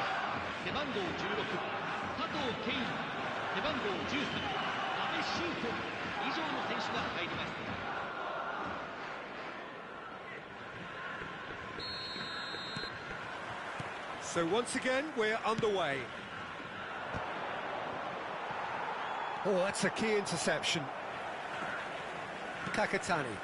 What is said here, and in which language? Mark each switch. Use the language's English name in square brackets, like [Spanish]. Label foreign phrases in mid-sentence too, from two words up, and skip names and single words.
[Japanese] 背番号16、加藤健一、背番号13、阿部修斗、以上の選手が入ります。 [English] So once again, we're underway. Oh, that's a key interception. Kakitani.